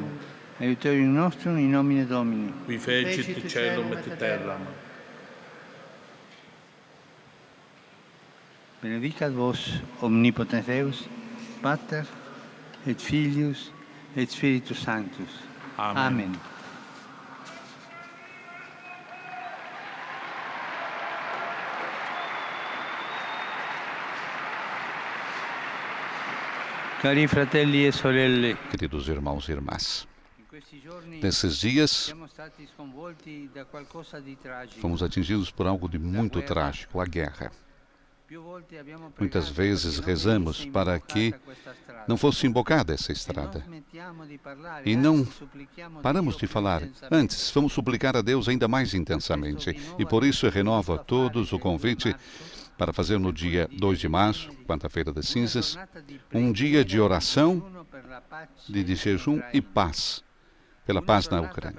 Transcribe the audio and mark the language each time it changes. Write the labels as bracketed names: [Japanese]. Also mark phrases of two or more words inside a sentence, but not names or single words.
[Latin] Aiuterium nostrum in nomine Domini. Qui fecit caelum et terram. Benedicat vos omnipotens Deus, Pater et Filius et Spiritus Sanctus. Amen. Amen. [Italian] Cari fratelli e sorelle, [Portuguese] Queridos irmãos e irmãs, [Italian] in questi giorni [Portuguese] nesses dias [Italian] siamo stati sconvolti da qualcosa di tragico. [Portuguese] fomos atingidos por algo de muito trágico, a guerra. Muitas vezes rezamos para que não fosse embocada essa estrada. E não paramos de falar. Antes, vamos suplicar a Deus ainda mais intensamente. E por isso eu renovo a todos o convite para fazer no dia 2 de março, quarta-feira das cinzas, um dia de oração, de jejum e paz, pela paz na Ucrânia.